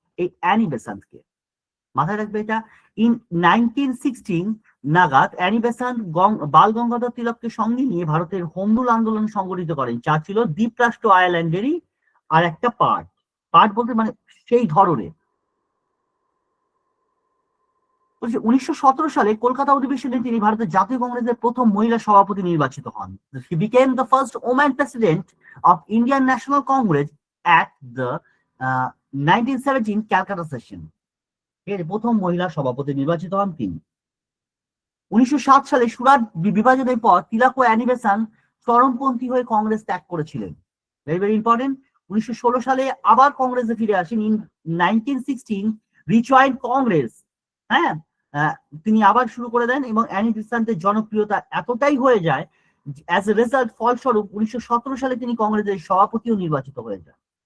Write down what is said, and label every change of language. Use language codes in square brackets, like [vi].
[bn] এই অ্যানি বেসান্তকে। মাথায় রাখবে এটা। ইন 1916 নাগাদ অ্যানি বেসান্ত বাল গঙ্গাধর তিলককে সঙ্গে নিয়ে ভারতের হোম রুল আন্দোলন সংগঠিত করেন, যা ছিল দ্বীপরাষ্ট্র আয়ারল্যান্ডেরই আর একটা পার্ট। পার্ট বলতে মানে সেই ধরনের। 1917 সালে কলকাতা অধিবেশনে তিনি ভারতের জাতীয় কংগ্রেসের প্রথম মহিলা সভাপতি নির্বাচিত হন। [en] She became the first woman president of Indian National Congress at the 1917 Calcutta session. [bn] এর প্রথম মহিলা সভাপতি নির্বাচিত হন তিনি। 1907 সালে সুরাট বিভাজনের পর তিলক ও অ্যানি বেসান্ত চরমপন্থী হয়ে কংগ্রেস ত্যাগ করেছিলেন। [en] Very very important. [bn] 1916 সালে আবার কংগ্রেসে ফিরে আসেন। [en] in 1916 rejoined Congress, [bn] হ্যাঁ, তিনি আবার শুরু করে দেন এবং অ্যানি বেসান্তের জনপ্রিয়তা এতটাই হয়ে যায়, অ্যাজ এ রেজাল্ট, ফলস্বরূপ 1917 সালে তিনি কংগ্রেসের সভাপতিও নির্বাচিত হয়ে যান।